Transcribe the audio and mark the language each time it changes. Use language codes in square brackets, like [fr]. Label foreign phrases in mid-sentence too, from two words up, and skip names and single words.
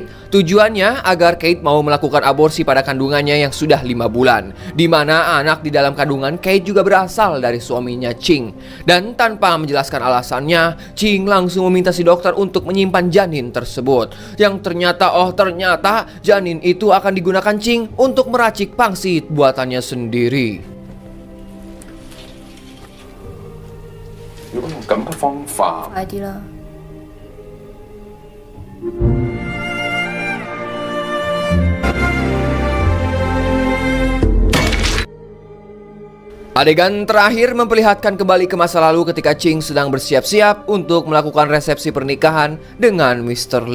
[id] Tujuannya agar Kate mau melakukan aborsi pada kandungannya yang sudah 5 bulan, di mana anak di dalam kandungan Kate juga berasal dari suaminya Ching. Dan tanpa menjelaskan alasannya, Ching langsung meminta si dokter untuk menyimpan janin tersebut. Yang ternyata janin itu akan digunakan Ching untuk meracik pangsit buatannya sendiri. [yue] 用咁嘅方法，快啲啦！ [id] Adegan terakhir memperlihatkan kembali ke masa lalu ketika Ching sedang bersiap-siap untuk melakukan resepsi pernikahan dengan Mr.